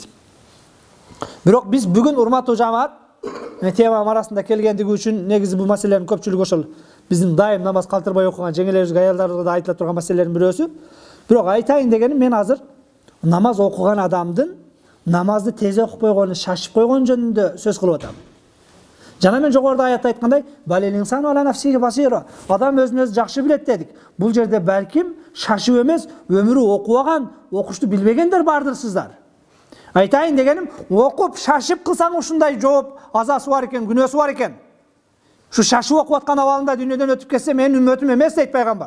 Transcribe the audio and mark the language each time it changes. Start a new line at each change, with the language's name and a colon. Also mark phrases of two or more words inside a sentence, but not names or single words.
Kyrgyz: Бирок биз бүгүн урматтуу жамаат, тема арасында келгендиги үчүн негизи бул маселенин көпчүлүгү ошол биздин дайым намаз калтырбай окуган жеңелерибизге, аялдарыбызга да айтыла турган маселелердин бирөөсү. Бирок айтайын дегеним, мен азыр намаз окуган адамдын намазды тез окуп койгону, шашып койгон жөнүндө сөз кылып атам. Жана мен жогоруда аятта айткандай,
Arabic: "بل الإنسان على نفسه بصيرة",
Kyrgyz: адам өзүн өзү жакшы билет дедик. Бул жерде балким шашып эмес, өмүрү окубаган, окушту билбегендер бардырсыздар. Айтайын дегеним, окуп, шашып кылсаң ушундай жооп, азасы бар экен, күнөөсү бар экен. Ушу шашып окуп аткан абалында дүйнөдөн өтүп кетсе, менин үммөтүм эмес дейт пайгамбар.